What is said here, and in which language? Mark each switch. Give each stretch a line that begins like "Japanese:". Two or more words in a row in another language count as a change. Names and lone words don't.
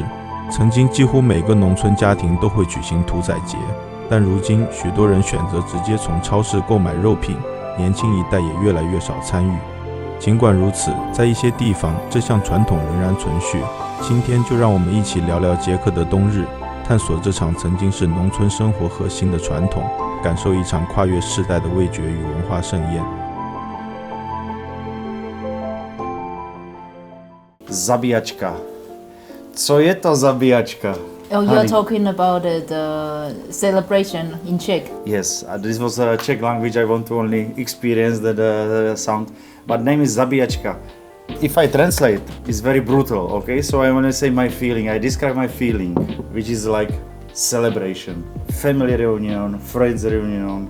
Chinese: 曾经几乎每个农村家庭都会举行屠宰节，但如今许多人选择直接从超市购买肉品，年轻一代也越来越少参与。尽管如此，在一些地方，这项传统仍然存续。今天就让我们一起聊聊捷克的冬日，探索这场曾经是农村生活核心的传统，感受一场跨越世代的味觉与文化盛宴。
Czech: Zabijačka. Co je to zabijačka?
English: Oh, you're talking about the celebration in Czech. Yes, this was a Czech language. I want to only experience the sound. But name is Zabijačka. If I translate, it's very brutal, okay? So I want to say my feeling. I describe my feeling, which is like celebration, family reunion, friends reunion.